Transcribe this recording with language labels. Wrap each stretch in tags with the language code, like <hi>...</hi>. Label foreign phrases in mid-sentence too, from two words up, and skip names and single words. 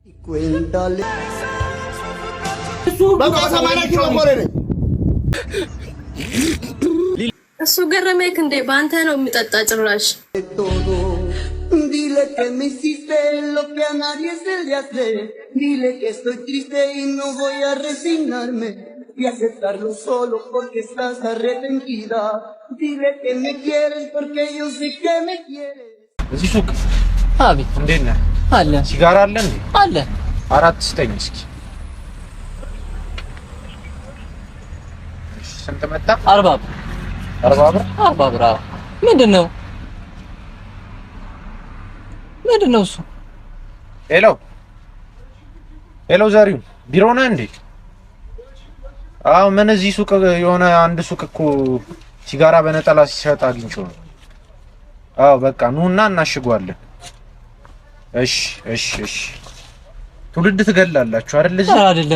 <es>Cuéntale. Vamos a samana</es> <am>ኪሎ ቆሬ ነኝ እሱ ገረመክ እንዴ ባንተ ነው የሚጠጣ ጭራሽ</am> <es>Dile que me hiciste lo que a nadie se le hace Dile que estoy triste y no voy a resignarme Y aceptarlo solo porque estás arrepentida Dile que me quieres porque yo sé que me quieres</es> <am>እዚህ ሱቅ አቤት እንዴት ነህ አለ ሲጋራ አለ እንዴ አለ አራት ስጠኝ እስኪ ስንት መጣ 40 ብር 40 ብር ምንድነው እሱ ሄሎ ዛሬው ቢሮ ነህ እንዴ አዎ ምን እዚህ ሱቅ የሆነ አንድ ሱቅ እኮ ሲጋራ በነጠላ ሲሸጥ አግኝቼው ነው አዎ በቃ ኑና እናሽጓለን እሺ ትውልድ ትገላላችሁ አይደል እዚህ አይደለም</am>